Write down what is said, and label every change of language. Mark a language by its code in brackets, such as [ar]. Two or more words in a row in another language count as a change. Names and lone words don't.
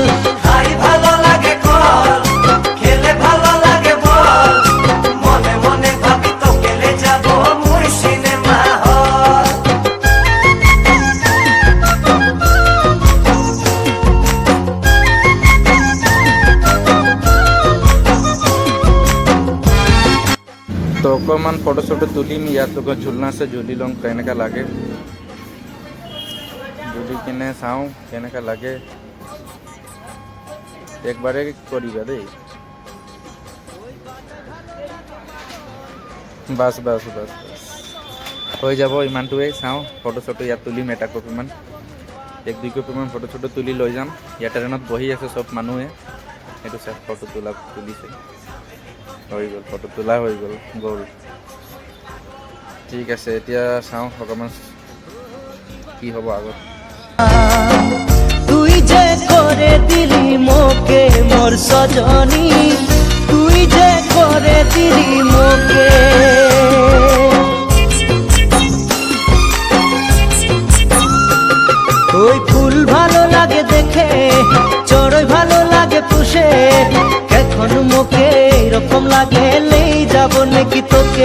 [bn] খাই ভালো লাগে কল, খেলে ভালো লাগে বল, মনে মনে ভাবি তো গেলে যাব মুই সিনেমা হল। [as] তো অকণমান ফটো চটো তুলিম। ইয়াত লগত ঝুলনা আছে, ঝুলি লওঁ কেনেকা লাগে। ঝুলি কিনে চাওঁ কেনেকা লাগে, একবাৰে কৰিবা দেই। বাছ বাছ বাছ বাছ হৈ যাব ইমানটোৱেই। চাওঁ ফটো চটো ইয়াত তুলিম, এটা কপিমান, এক দুই কপিমান ফটো চটো তুলি লৈ যাম। ইয়াত ট্ৰেইনত বহি আছে চব মানুহে, সেইটো চাই ফটো তুলিছে। হৈ গ'ল, ফটো তোলা হৈ গ'ল। ঠিক আছে, এতিয়া চাওঁ অকণমান কি হ'ব আগত। [bn] তুই যে করে দিলি মোকে মোর সজনী, তুই যে করে দিলি মোকে। ওই ফুল ভালো লাগে দেখে, চড়ই ভালো লাগে পুষে, এখন মোকে এরকম লাগে লেই যাব নাকি তোকে।